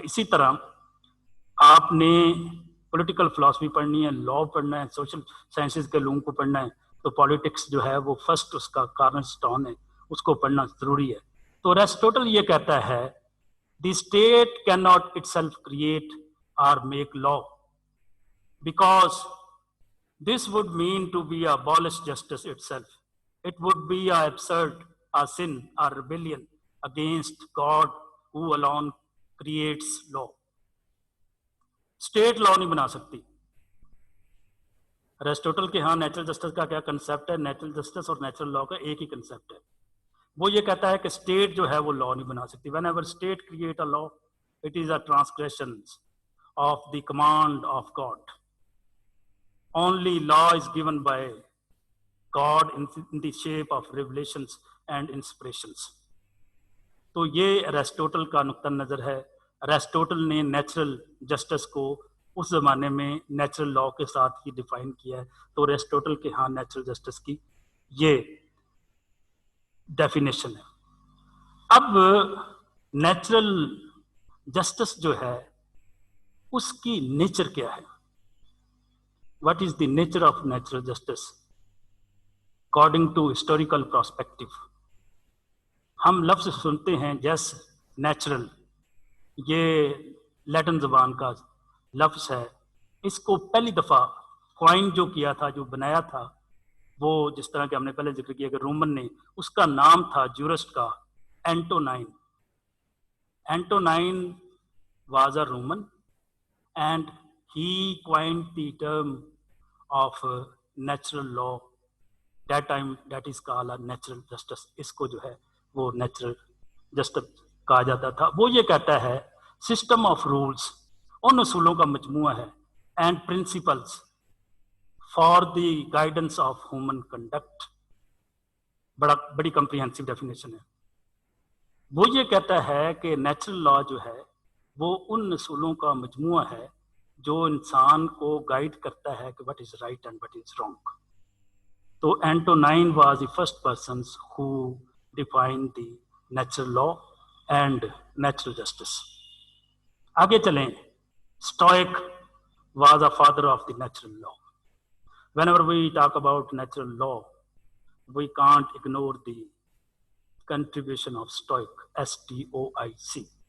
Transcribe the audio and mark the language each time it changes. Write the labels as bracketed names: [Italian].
[Urdu] اسی طرح آپ نے پولیٹیکل فلاسفی پڑھنی ہے، لا پڑھنا ہے، سوشل سائنسز کے علوم کو پڑھنا ہے، تو پالیٹکس جو ہے وہ فرسٹ اس کا کارنر سٹون ہے، اس کو پڑھنا ضروری ہے. تو ایرسٹوٹل یہ کہتا ہے [English] The state can not itself create or make law because this would mean to be abolish justice itself. It would be a absurd, a sin, a rebellion against God who alone creates law. State law [Urdu] نہیں بنا سکتی. Aristotle کے ہاں natural justice کا کیا concept ہے؟ Natural justice اور natural لا کا ایک ہی کنسپٹ ہے. وہ یہ کہتا ہے کہ اسٹیٹ جو ہے وہ لا نہیں بنا سکتی. [English] Whenever state create a law it is a transgression of the command of God. Only law is given by God in the shape of revelations and inspirations. [Urdu] تو یہ ایرسٹوٹل کا نقطہ نظر ہے. ایرسٹوٹل نے نیچرل جسٹس کو اس زمانے میں نیچرل لا کے ساتھ ہی ڈیفائن کیا ہے. تو ایرسٹوٹل کے ہاں نیچرل جسٹس کی یہ ڈیفینیشن ہے. اب نیچرل جسٹس جو ہے اس کی نیچر کیا ہے؟ [English] What is the nature of natural justice? According to historical perspective, [Urdu] ہم لفظ سنتے ہیں جس نیچرل، یہ لیٹن زبان کا لفظ ہے. اس کو پہلی دفعہ کوائن جو کیا تھا، جو بنایا تھا، وہ جس طرح کہ ہم نے پہلے ذکر کیا کہ رومن نے، اس کا نام تھا جورسٹ کا اینٹونائن. [English] Antonine was a Roman and he coined the term of natural law. That time that is called a natural justice. [Urdu] اس کو جو ہے وہ نیچرل جسٹس کہا جاتا تھا. وہ یہ کہتا ہے [English] system of rules, [Urdu] ان اصولوں کا مجموعہ ہے، [English] And principles for the guidance of human conduct. [Urdu] بڑی کمپریہنسو ڈیفینیشن ہے. وہ یہ کہتا ہے کہ نیچرل لا جو ہے وہ ان اصولوں کا مجموعہ ہے جو انسان کو گائیڈ کرتا ہے کہ [English] What is right and what is wrong. تو Antonine was the first persons who define the natural law and natural justice. [Urdu] آگے چلیں. [English] Stoic was a father of the natural law. Whenever we talk about natural law we can't ignore the contribution of Stoic, S-T-O-I-C.